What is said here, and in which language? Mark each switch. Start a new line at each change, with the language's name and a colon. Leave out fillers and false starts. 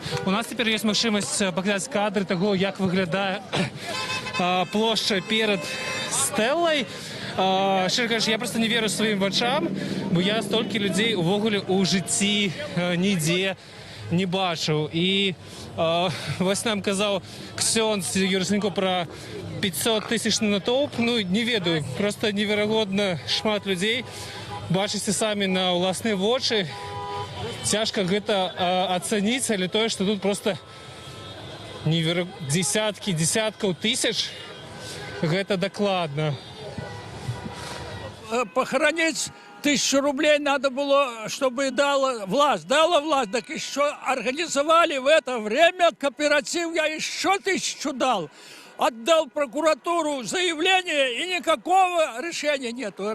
Ukrainian: У нас тепер є можливість показати кадри того, як виглядає площа перед стелою. Щиро кажучи, я просто не вірю своїм очам, бо я стільки людей увогуле у житті ніде не бачив. І ось нам казав Ксьонс Юрсенко про 500 тисяч натовп.
Belarusian: Ну, не ведаю, просто невероятно шмат людей.
Ukrainian: Бачите самі на власні очі.
Belarusian: Тяжко гэта ацаніць, але тое, што тут просто десяткаў тысяч, гэта дакладна.
Russian: Похоронить 1000 рублей надо было, чтобы дала власть, так еще организовали в это время кооператив, я еще 1000 дал. Отдал прокуратуру заявление, и никакого решения нету.